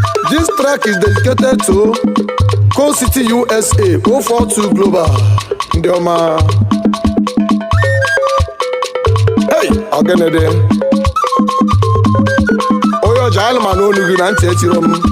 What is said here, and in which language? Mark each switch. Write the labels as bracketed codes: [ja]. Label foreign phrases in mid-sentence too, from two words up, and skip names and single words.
[en] This track is dedicated to Coal City, U S A, oh four two Global. [ig] Ndị ọma. Hey, ogene dị. Onye ọja, anụ m anụ olu gị na ntị etiro m.